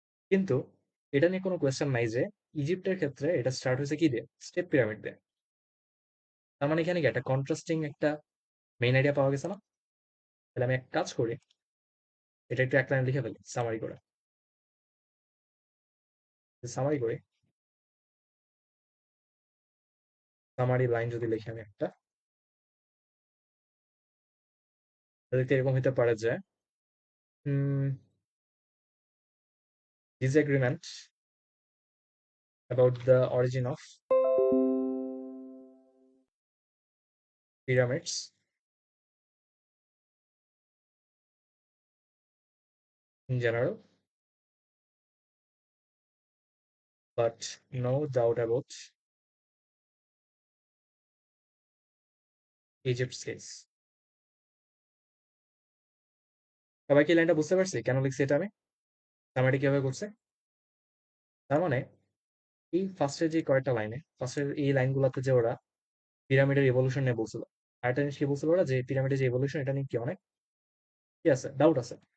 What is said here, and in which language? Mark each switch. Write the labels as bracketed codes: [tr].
[bn] কিন্তু এটা নিয়ে কোনো কোয়েশ্চেন নাই যে ইজিপ্টের ক্ষেত্রে এটা স্টার্ট হয়েছে কি দিয়ে, স্টেপ পিরামিড দিয়ে। তার মানে এখানে কি একটা কন্ট্রাস্টিং একটা মেইন আইডিয়া পাওয়া গেছে না? তাহলে আমি এক কাজ করি, এটা একটু এক লাইন লিখে ফেলি সামারি করে। সামারি করি, সামারি লাইন যদি লিখি আমি একটা, তাহলে এরকম হতে পারে যে [en] disagreement about the origin of pyramids in general, but no doubt about Egypt's case. [bn] সবাই কি লাইনটা বুঝতে পারছি কেন লিখছি এটা আমি, সামারিটা কিভাবে করছে? তার মানে এই ফার্স্টের যে কয়েকটা লাইনে, ফার্স্টের এই লাইনগুলোতে যে ওরা পিরামিডের ইভলিউশন নিয়ে বলছিল, আরেকটা জিনিস কি বলছিল ওরা, যে পিরামিডের যে ইভলিউশন এটা নিয়ে কি অনেক কি আছে, ডাউট আছে।